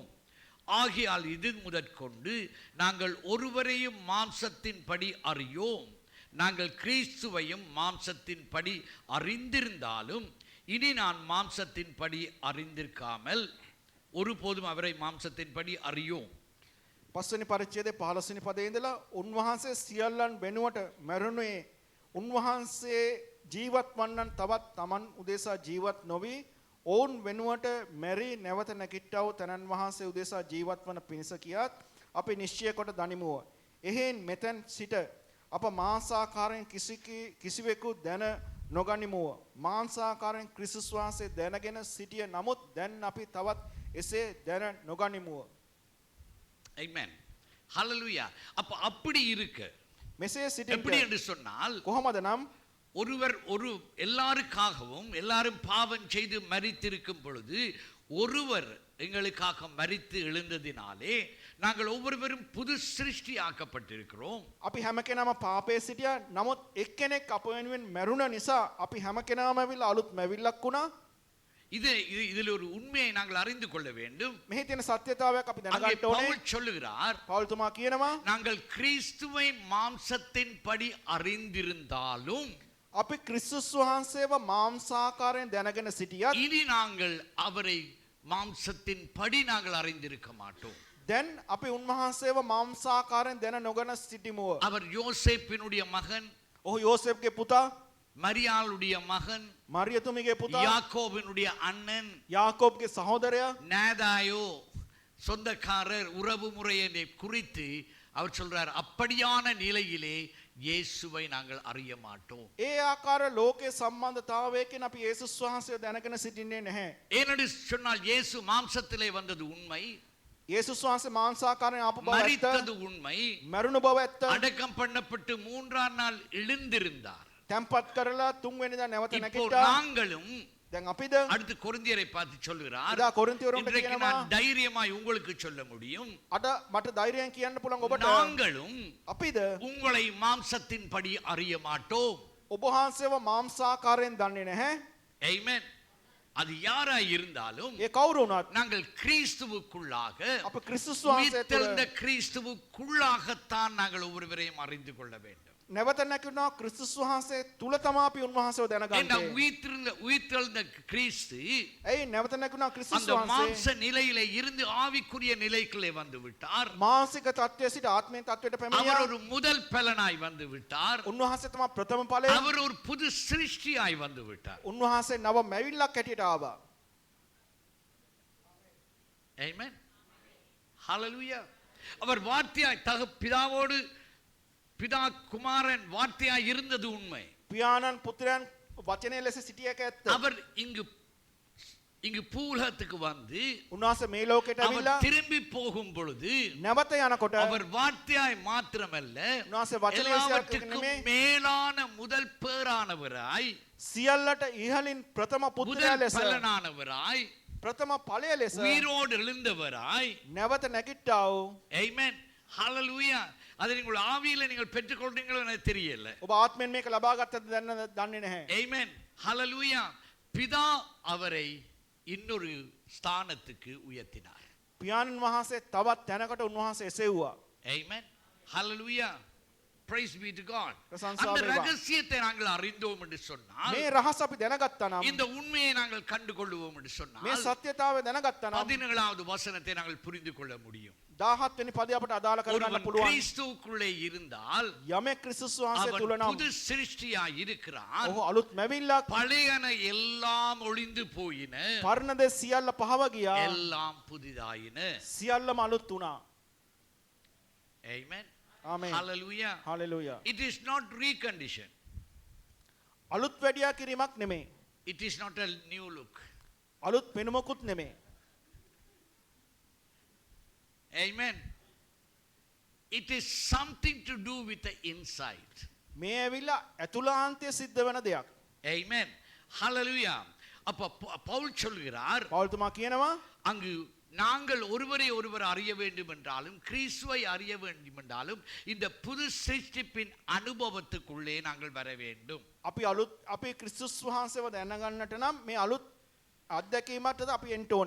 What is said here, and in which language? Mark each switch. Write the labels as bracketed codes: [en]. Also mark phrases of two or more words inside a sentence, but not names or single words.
[ta] ஆகையால் இது முதற்கொண்டு நாங்கள் ஒருவரையும் மாம்சத்தின்படி அறியோம். நாங்கள் கிறிஸ்துவையும் மாம்சத்தின்படி அறிந்திருந்தாலும் இனி நான் மாம்சத்தின்படி அறிந்திருக்காமல் ஒருபோதும் அவரை மாம்சத்தின்படி அறியோம். [si] පස්වෙනි පරිච්ඡේදයේ 15 වෙනි පදයේ ඉඳලා උන්වහන්සේ සියල්ලන් වෙනුවට මැරුණේ උන්වහන්සේ ජීවත් වන්නන් තවත් තමන් උදෙසා ජීවත් නොවි ඔවුන් වෙනුවට මැරි නැවත නැගිට්ටා වූ තනන් වහන්සේ උදෙසා ජීවත් වන පිණිස කියාත් අපි නිශ්චය කොට දනිමුව. එහෙන් මෙතෙන් සිට අප මාංශාකාරයෙන් කිසිවෙකු දැන නොගනිමුව. මාංශාකාරයෙන් ක්‍රිස්තුස් වහන්සේ දැනගෙන සිටිය නමුත් දැන් අපි තවත් එසේ දැන නොගනිමුව. [en] Amen. Hallelujah. [ta] அப்ப அப்படி இருக்க [si] මෙසේ [ta] எப்படி [si] සිටින්න [ta] என்று சொன்னால் [si] කොහොමද නම් [ta] ஒருவர் எல்லாருக்காகவும் எல்லாரும் பாவம் செய்து மரித்திருக்கும் பொழுது ஒருவர் எங்களுக்காக மரித்து எழுந்ததினாலே நாங்கள் ஒவ்வொருவரும் புது சிருஷ்டி ஆக்கப்பட்டிருக்கிறோம். [si] අපි හැම කෙනාම පාපයේ සිටියා. නමුත් එක්කෙනෙක් අප වෙනුවෙන් මැරුණ නිසා අපි හැම කෙනාම ඇවිල්ලා අලුත් මැවිල්ලක් වුණා. [ta] இதில் ஒரு உண்மையை நாங்கள் அறிந்து கொள்ள வேண்டும். [si] මෙහි තියෙන සත්‍යතාවයක් අපි [ta] அங்கே [si] දැනගන්න ඕනේ. [ta] பவுல் சொல்லுகிறார், [si] පෞල්තුමා කියනවා [ta] நாங்கள் கிறிஸ்துவை மாம்சத்தின் படி அறிந்திருந்தாலும் [si] අපි ක්‍රිස්තුස් වහන්සේව මාංශාකාරයෙන් දැනගෙන සිටියත් [ta] இனி நாங்கள் அவரை மாம்சத்தின் படி நாங்கள் அறிந்திருக்க மாட்டோம். [si] දැන් අපි උන්වහන්සේව මාංශාකාරයෙන් දැන නොගෙන සිටිමුව. [ta] அவர் யோசேப்பினுடைய மகன், [si] ඔහු යෝසෙෆ්ගේ පුතා, [ta] மரியாளுடைய மகன், [si] මරියතුමිගේ පුතා, [ta] யாக்கோபினுடைய அண்ணன், [si] යාකෝබ්ගේ සහෝදරයා, [ta] நேதாயோ சொந்தக்காரர் உறவு முறையை குறித்து அவர் சொல்றார், அப்படியான நிலையிலே இயேசுவை நாங்கள் அறிய மாட்டோம். [si] ඒ ආකාර ලෝකේ සම්බන්ධතාවයකින් අපි යේසුස් වහන්සේව දැනගෙන සිටින්නේ නැහැ. [ta] ஏனென்று சொன்னால் இயேசு மாம்சத்திலே வந்தது உண்மை, [si] යේසුස් වහන්සේ මාංශාකාරයෙන් ආපු බව [ta] மரித்தது [si] ඇත්ත, [ta] உண்மை, [si] මරුණු බව ඇත්ත, [ta] அடக்கம் பண்ணப்பட்டு 3ஆம் நாள் எழுந்திருந்தார். [si] තැන්පත් කරලා තුන් වෙනිදා නැවත [ta] இப்போ [si] නැගිට්ටා. [ta] நாங்களும் [si] දැන් අපිද [ta] அடுத்து கொரிந்தியரை பார்த்து சொல்லுகிறார், [si] එදා කොරින්තියරුන්ට [ta] இன்றைக்கு [si] කියනවා [ta] நான் தைரியமாய் உங்களுக்கு சொல்ல முடியும், [si] අද මට ධෛර්යයෙන් කියන්න පුළුවන් ඔබට [ta] நாங்களும் [si] අපිද [ta] உங்களை மாம்சத்தின் படி அறிய மாட்டோம். [si] ඔබ වහන්සේව මාංශාකාරයෙන් දන්නේ නැහැ. [ta] Amen. அது யாராய் இருந்தாலும் [si] ඒ කවුරු වුණත් [ta] நாங்கள் கிறிஸ்துவுக்குள்ளாக [si] අප ක්‍රිස්තුස් වහන්සේ [ta] உயிர்த்தெழுந்த [si] තුළ [ta] கிறிஸ்துவுக்குள்ளாகத்தான் நாங்கள் ஒவ்வொருவரையும் அறிந்து கொள்ள வேண்டும். [si] නැවත නැගිටිනවා ක්‍රිස්තුස් වහන්සේ තුල තමයි අපි උන්වහන්සේව [ta] ஏன்னா [si] දැනගන්නේ. [ta] உயிர்த்தெழுந்த கிறிஸ்து [si] ඇයි නැවත නැගිටිනවා ක්‍රිස්තුස් [ta] அந்த மாம்ச [si] වහන්සේ [ta] நிலையிலே இருந்து ஆவிக்குரிய நிலைக்குள்ளே வந்து விட்டார். [si] මානසික தත්ත්වයේ සිට ආත්මීය தත්ත්වයට [ta] அவர் [si] පැමිණියා. [ta] ஒரு முதல் பலனாய் வந்து விட்டார். [si] උන්වහන්සේ තමයි ප්‍රථම ඵලය. [ta] அவர் ஒரு புது சிருஷ்டியாய் வந்து விட்டார். [si] උන්වහන්සේ නව මැවිල්ලක් හැටියට ආවා. [en] Amen. Hallelujah. [ta] அவர் வார்த்தையாய் பிதாவோடு பிதா குமாரன் வார்த்தையாய் இருந்தது உண்மை. [si] පියාණන් පුත්‍රයන් වචනේ ලෙස සිටියක ඇත්ත. [ta] அவர் இங்கு பூலகத்துக்கு வந்து [si] උන්වහන්සේ මේ ලෝකයට [ta] அவர் [si] ඇවිල්ලා [ta] திரும்பி போகும் பொழுது [si] නැවත යනකොට [ta] அவர் வார்த்தையாய் மாத்திரமல்ல [si] උන්වහන්සේ වචනේ [ta] எல்லாவற்றுக்கும் [si] නෙමෙයි [ta] மேலான முதல் பேரானவராய், [si] සියල්ලට ඉහළින් ප්‍රථම පුත්‍රයා [ta] முதல் [si] ලෙස [ta] பலனானவராய், [si] ප්‍රථම ඵලය ලෙස [ta] உயிரோடு எழுந்தவராய். [si] නැවත නැගිට්ටා වූ [en] Amen. Hallelujah. [ta] அதை நீங்கள் ஆவியில நீங்கள் பெற்றுக்கொள்றீங்களோ எனக்கு தெரியல. [si] ඔබ ආත්මෙන් මේක ලබා ගත්තද දන්නේ නැහැ. [en] Amen. Hallelujah. [ta] பிதா அவரை இன்னொரு ஸ்தானத்துக்கு உயர்த்தினார். [si] පියාණන් වහන්සේ තවත් තැනකට උන්වහන්සේ එසෙව්වා. [en] Amen. Hallelujah. Praise be to God. [si] பிரசன்சா [ta] அந்த [si] வேவா. [ta] ரகசியத்தை நாங்கள் அறிந்தோம் என்று சொன்னால், [si] මේ රහස අපි දැනගත්තා නම් [ta] இந்த உண்மையை நாங்கள் கண்டுகொள்வோம் என்று [si] මේ [ta] சொன்னால், [si] සත්‍යතාවය දැනගත්තා නම් [ta] 17வது வசனத்தை நாங்கள் புரிந்து கொள்ள முடியும். [si] 17 වෙනි පදය අපට අදාළ කරගන්න [ta] ஒருவன் [si] පුළුවන්. [ta] கிறிஸ்துவுக்குள்ளே இருந்தால் [si] යමෙක් ක්‍රිස්තුස් වහන්සේ [ta] அவன் [si] තුල නම් [ta] புது சிருஷ்டியாய் இருக்கிறான். [si] ඔහු අලුත් මැවිල්ලක්, [ta] பழையன எல்லாம் ஒளிந்து போயின, [si] පරණ දේ සියල්ල පහව ගියා, [ta] எல்லாம் புதிதாயின. [si] සියල්ලම අලුත් වුණා. [en] Amen. [si] ආමේන්. [en] Hallelujah. [si] හalleluya. [en] It is not recondition. [si] අලුත් වැඩියා කිරීමක් නෙමෙයි. [en] It is not a new look. [si] අලුත් පෙනුමකුත් නෙමෙයි. [en] Amen. It is something to do with the inside. [si] මේ ඇවිල්ලා ඇතුළාන්තයේ සිද්ධ වෙන දෙයක්. [en] Amen. Hallelujah. [ta] அப்ப பவுல் சொல்கிறார், [si] පෞල්තුමා කියනවා [ta] அங்கு நாங்கள் ஒருவரை ஒருவர் அறிய வேண்டும் என்றாலும், கிறிஸ்துவை அறிய வேண்டும் என்றாலும், இந்த புது சிருஷ்டிப்பின் அனுபவத்துக்குள்ளே நாங்கள் வர வேண்டும். [si] අපි ක්‍රිස්තුස් වහන්සේව දැනගන්නට නම් මේ අලුත් අත්දැකීමටද අපි එන්න ඕනේ.